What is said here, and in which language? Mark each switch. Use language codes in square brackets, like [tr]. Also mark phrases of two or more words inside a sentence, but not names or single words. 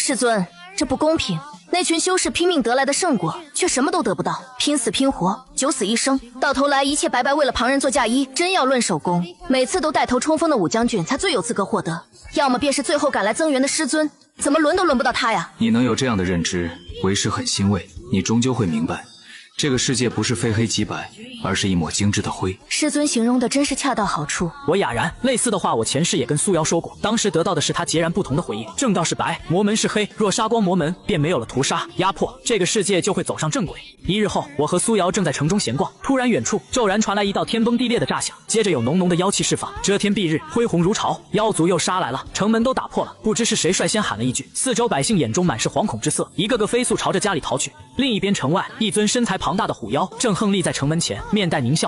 [zh] 世尊，這不公平，那群修士拼命得來的聖果，卻什麼都得不到，拼死拼活，九死一生，到頭來一切白白為了旁人做嫁衣。真要論首功，每次都帶頭衝鋒的武將軍才最有資格獲得，要麼便是最後趕來增援的師尊，怎麼輪都輪不到他呀？你能有這樣的認知，為師很欣慰。你終究會明白， 這個世界不是非黑即白，而是一抹精致的灰。师尊形容的真是恰到好處。我哑然，类似的话我前世也跟苏瑶說过，当时得到的是他截然不同的回应。正道是白，魔门是黑，若杀光魔门，便没有了屠杀、压迫，这个世界就会走上正轨。1日后，我和蘇瑤正在城中閒逛，突然遠處驟然傳來一道天崩地裂的炸響，接着有濃濃的妖氣釋放，遮天蔽日，恢宏如潮，妖族又殺來了，城門都打破了。不知是誰率先喊了一句，四周百姓眼中滿是惶恐之色，一個個飛速朝着家裡逃去。另一邊城外，一尊身材龐大的虎妖正橫立在城門前，面帶獰笑。